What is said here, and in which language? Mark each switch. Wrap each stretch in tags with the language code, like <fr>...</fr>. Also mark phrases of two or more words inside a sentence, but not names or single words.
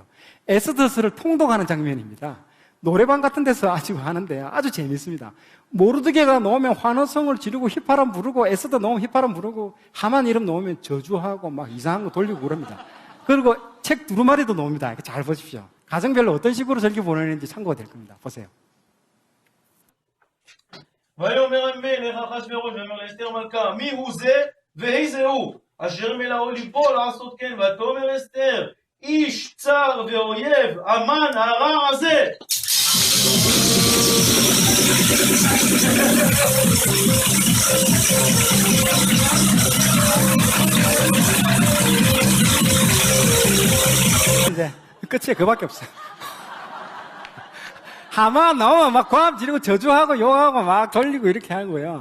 <ko>에스더서를 통독하는 장면입니다. 노래방 같은 데서 아주 하는데 아주 재밌습니다. 모르드게가 나오면 환호성을 지르고 휘파람 부르고, 에스더 나오면 휘파람 부르고, 하만 이름 나오면 저주하고 막 이상한 거 돌리고 그럽니다. 그리고 책 두루마리도 나옵니다. 잘 보십시오. 가정별로 어떤 식으로 절기 보내는지 참고가 될 겁니다. 보세요.</ko> <he>ויאמר המלך אחשוורוש ויאמר לאסתר מלכה, מי הוא זה ואיזה הוא אשר מלאו ליבו לעשות כן, ותאמר אסתר, איש צר ואויב המן הרע הזה.</he> <ko>이제 끝이 그밖에 없어요. 하만 나오면 막 고함 지르고 저주하고 욕하고 막 돌리고 이렇게 하는 거예요.</ko>